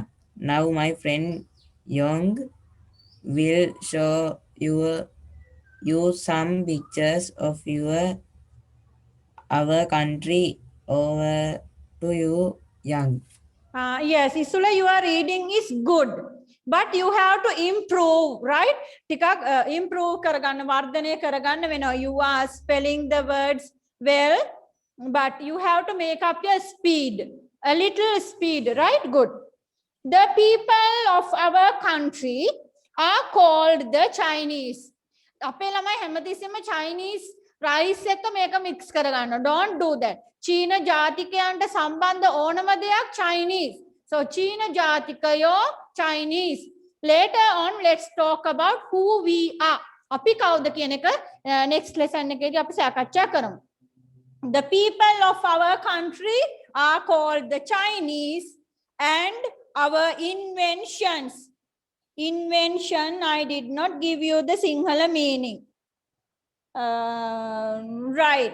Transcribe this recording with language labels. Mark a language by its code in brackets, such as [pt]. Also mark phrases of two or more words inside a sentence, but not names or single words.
[en] Now, my friend Yong will show you some pictures of our country over to you young. Yes, Isula, your reading is good, but you have to improve, right? Improve [si] කරගන්න, වර්ධනය කරගන්න [en] when you are spelling the words well, but you have to make up your speed, a little speed, right? Good. The people of our country are called the Chinese. [si] අපේ ළමයි හැමතිස්සෙම [en] Chinese rice [si] එක මේක mix කරගන්න. [en] Don't do that. [si] චීන ජාතිකයන්ට සම්බන්ධ ඕනම දෙයක් Chinese. So චීන ජාතිකයෝ Chinese. [en] Later on, let's talk about who we are. [si] අපි කවුද කියන එක [en] next lesson [si] එකේදී අපි සාකච්ඡා කරමු. [en] The people of our country are called the Chinese, and our inventions. Invention, I did not give you the Sinhala meaning. Right.